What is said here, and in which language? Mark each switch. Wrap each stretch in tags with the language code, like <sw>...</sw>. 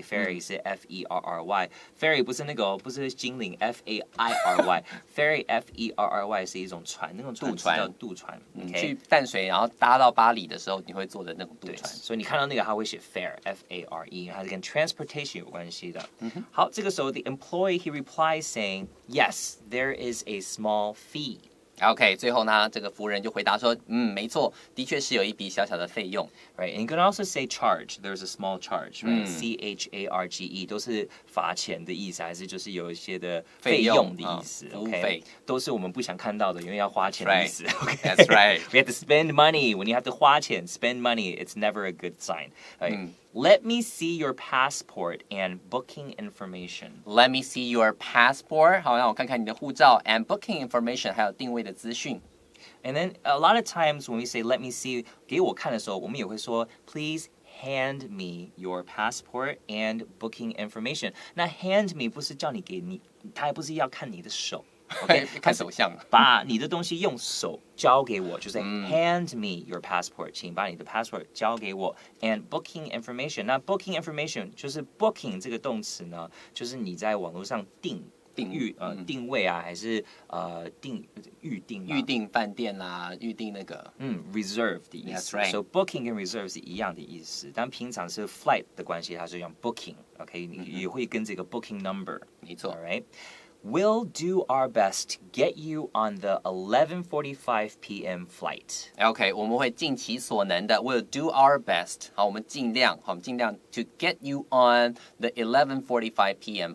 <zh>Ferry 是 F-E-R-R-Y, ferry 不是那个不是精灵 F-A-I-R-Y, ferry F-E-R-R-Y 是一种船，那种船叫渡船。去淡水然后搭到巴黎的时候，你会坐的那种渡船。所以你看到那个它会写 fare F-A-R-E。它是跟 transportation 有关系的。好，这个时候</zh> <en>the employee he replies saying, yes, there is a small fee.</en> <zh>OK, 最后呢，这个服务人就回答说，没错，的确是有一笔小小的费用。</zh> <en>Right, and you can also say charge. There's a small charge, right?</en> <zh>C-H-A-R-G-E 都是罚钱的意思，还是就是有一些的费用的意思。服务费都是我们不想看到的，因为要花钱的意思。</zh> <en>Okay, that's right. We have to spend money. When you have to</en> <zh>花钱</zh> <en>spend money, it's never a good sign. Right? Let me see your passport and booking information. Let me see your passport.</en> <zh>好，让我看看你的护照</zh> <en>and booking information，</en> <zh>还有定位的资讯。</zh> <en>And then a lot of times when we say let me see</en> <zh>给我看的时候，我们也会说</zh> <en>please hand me your passport and booking information.</en> <zh>那 hand me 不是叫你给你，他也不是要看你的手。 Okay, 看手相，把你的东西用手交给我，就是</zh> <en>hand me your passport，</en> <zh>请把你的 passport 交给我</zh> <en>and booking information。</en> <zh>那 booking information 就是 booking 这个动词呢，就是你在网络上定位啊，还是预定饭店啦，预定那个 reserve 的意思。So booking 跟 reserve 是一样的意思，但平常是 flight 的关系，它是用 booking。OK， 也会跟这个 booking number。没错。</zh> <en>All right. We'll do our best to get you on the 11:45 p.m. flight.</en> <zh>OK， 我们会尽其所能的 ，</zh> <en>We'll do our best。</en> <zh>好，我们尽量</zh> <en>to get you on the 11:45 p.m.</en>